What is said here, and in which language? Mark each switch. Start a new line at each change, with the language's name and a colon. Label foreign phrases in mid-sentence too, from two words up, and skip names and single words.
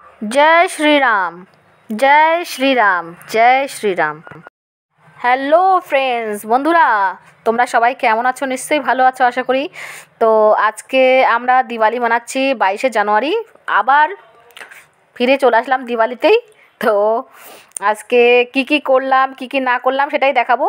Hindi: जय श्री राम, जय श्री राम, जय श्री राम।
English: hello friends,
Bangla: বন্ধুরা তোমরা সবাই কেমন আছো? নিশ্চয়ই ভালো আছো আশা করি। তো আজকে আমরা দিওয়ালি মানাচ্ছি 22শে জানুয়ারি। আবার ফিরে চলে আসলাম দিওয়ালিতেই। তো আজকে কি করলাম কি না করলাম সেটাই দেখাবো।